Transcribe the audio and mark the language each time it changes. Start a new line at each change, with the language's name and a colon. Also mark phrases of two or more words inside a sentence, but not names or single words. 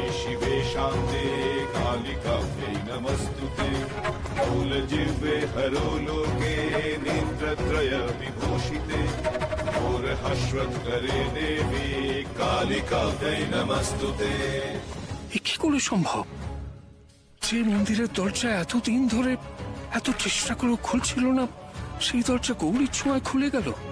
Sanskrit: शिवे शान्ते कालिकायै नमस्तुते मूलजिह्वे हरोलोके नेत्रत्रय विभूषिते घोरहश्वत्करे देवी कालिकायै नमस्तुते।
Bangla: এ কি করে সম্ভব? যে মন্দিরের দরজা এতদিন ধরে এত চেষ্টা করে খুলছিল না, সেই দরজা গৌরীর ছোঁয়ায় খুলে গেল।